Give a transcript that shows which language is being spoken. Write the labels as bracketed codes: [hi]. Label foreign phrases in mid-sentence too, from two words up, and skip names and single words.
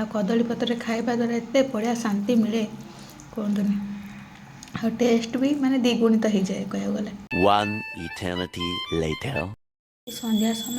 [or] କଦଳୀ ପତ୍ରରେ ଖାଇବା ଦ୍ୱାରା ଏତେ ବଢ଼ିଆ ଶାନ୍ତି ମିଳେ କୁହନ୍ତୁନି। ଆଉ ଟେଷ୍ଟ ବି ମାନେ ଦ୍ୱିଗୁଣିତ ହେଇଯାଏ କହିବାକୁ ଗଲେ। [en] One eternity later. [or] ସନ୍ଧ୍ୟା ସମୟ।